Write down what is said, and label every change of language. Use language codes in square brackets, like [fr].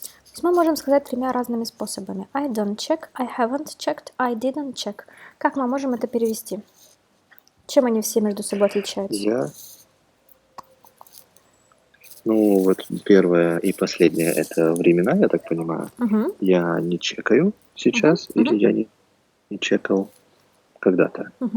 [ru] То есть мы можем сказать тремя разными способами. [en] I don't check, I haven't checked, I didn't check. [ru] Как мы можем это перевести? Чем они все между собой отличаются? Ну, вот первое и последнее это времена, я так понимаю. Я не чекаю сейчас, или я не чекал когда-то.